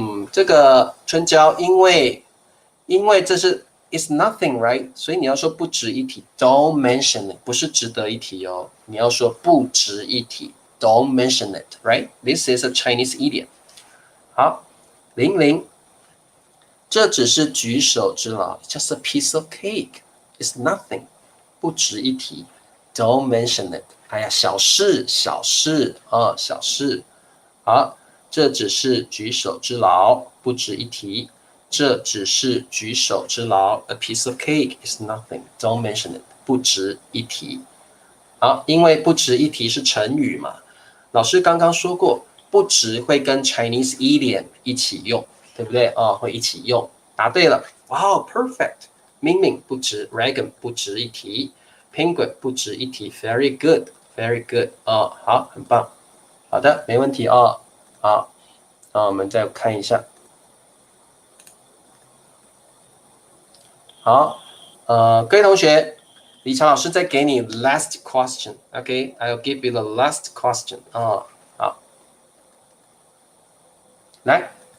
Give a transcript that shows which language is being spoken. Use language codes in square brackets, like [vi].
[zh] 这个春娇，因为这是 [en] is nothing right， [zh] 所以你要说不值一提 ， [en] don't mention it， [zh] 不是值得一提哦，你要说不值一提 ， [en] don't mention it，right？ This is a Chinese idiom。好，00。 [zh] 这只是举手之劳 [en] ，just a piece of cake. It's nothing. [zh] 不值一提 [en] ，don't mention it. [zh] 哎呀，小事，小事啊，小事。好，这只是举手之劳，不值一提。这只是举手之劳 [en] ，a piece of cake is nothing. Don't mention it. [zh] 不值一提。好，因为不值一提是成语嘛，老师刚刚说过，不值会跟 [en] Chinese idiom [zh] 一起用。对不对哦？会一起用，答对了，哇、perfect。明明不值 ，Regan 不值一提 ，Penguin 不值一提 ， [en] Very good，Very good [zh] 哦，好，很棒，好的，没问题哦，好，那我们再看一下，好，各位同学，李强老师再给你 [en] last question， OK，I'll give you the last question [zh] 哦，好，来。